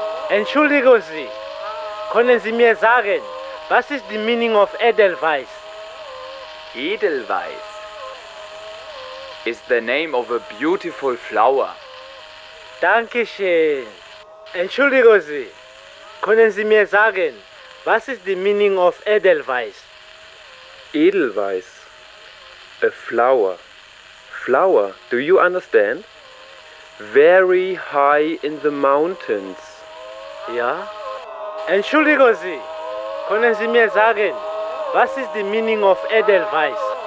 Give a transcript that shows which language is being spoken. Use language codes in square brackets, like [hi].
[de] Entschuldigen Sie, können Sie mir sagen, was ist die [en] meaning of [de] Edelweiss? Edelweiss? [en] Is the name of a beautiful flower. [de] Dankeschön. Entschuldigen Sie, können Sie mir sagen, was ist die [en] meaning of [de] Edelweiss? [en] Edelweiss. A flower. Flower, do you understand? Very high in the mountains. [de] Ja. Entschuldigen Sie, können Sie mir sagen, was ist die [en] meaning of [de] Edelweiss?